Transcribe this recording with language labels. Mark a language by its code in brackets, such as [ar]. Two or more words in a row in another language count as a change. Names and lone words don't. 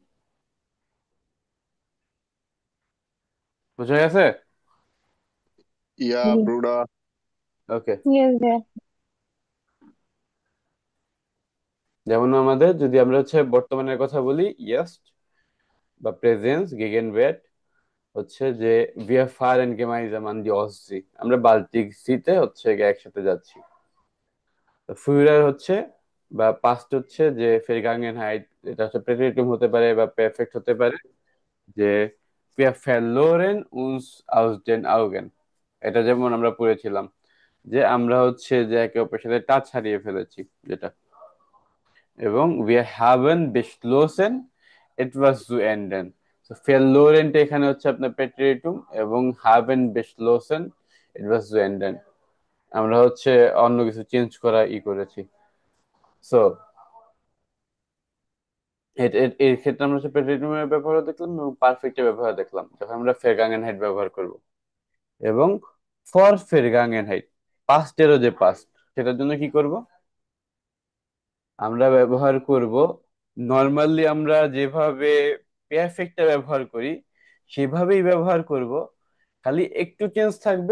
[bn] বুঝা গেছে? [de] Ja Bruder. [bn] ওকে। ইয়েস ভাইয়া। যেমন আমাদের যদি আমরা হচ্ছে বর্তমানের কথা বলি, ইয়াস্ট বা প্রেজেন্স গেগেনওয়ার্ট হচ্ছে যে [de] wir fahren gemeinsam an die Ostsee, [bn] আমরা বাল্টিক সিতে হচ্ছে গিয়ে একসাথে যাচ্ছি। তো ফিউরার হচ্ছে বা পাস্ট হচ্ছে যে [de] Vergangenheit, [bn] এটা হচ্ছে প্রেটেরিটুম হতে পারে বা পারফেক্ট হতে পারে, যে [de] wir verloren uns aus den Augen। [bn] এটা যেমন আমরা পড়েছিলাম যে আমরা হচ্ছে যে একে অপরের সাথে টাচ হারিয়ে ফেলেছি, যেটা। এবং [de] wir haben beschlossen etwas zu ändern। [bn] তো verloren টা এখানে হচ্ছে আপনার প্রেটেরিটুম, এবং [de] haben beschlossen etwas zu ändern [bn] আমরা হচ্ছে অন্য কিছু চেঞ্জ করা করেছি। সো এর ক্ষেত্রে আমরা হচ্ছে প্রেটেরিটুমের ব্যবহার দেখলাম এবং পারফেক্টের ব্যবহার দেখলাম যখন আমরা [de] Vergangenheit [bn] ব্যবহার করব। এবং [de] Vorvergangenheit [bn] পাস্টেরও যে পাস্ট, সেটার জন্য কি করব, আমরা ব্যবহার করব নর্মালি আমরা যেভাবে পারফেক্টটা ব্যবহার করি সেভাবেই ব্যবহার করব, খালি একটু চেঞ্জ থাকবে।